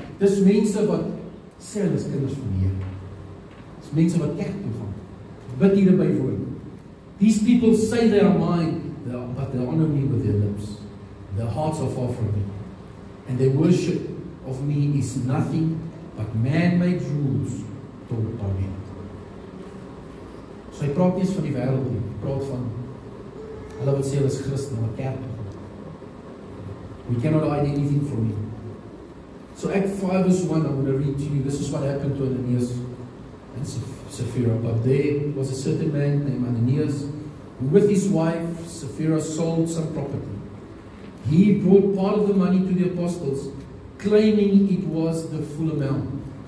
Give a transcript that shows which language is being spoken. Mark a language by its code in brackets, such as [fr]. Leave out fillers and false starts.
[af] Dis mense wat sê hulle is kinders van die Here. Dis mense wat kerk toe gaan. Bid hier by woon. [en] These people say they are mine, but they honor me with their lips. Their hearts are far from me. And their worship of me is nothing but man-made rules taught by men. [af] So hy praat nie eens van die wêreld nie. Hy praat van hulle wat sê hulle is Christen, maar kerk toe gaan. [en] We cannot hide anything from Him. So Act 5 verse 1, I'm going to read to you. This is what happened to Ananias and Sapphira. But there was a certain man named Ananias, who with his wife Sapphira sold some property. He brought part of the money to the apostles, claiming it was the full amount.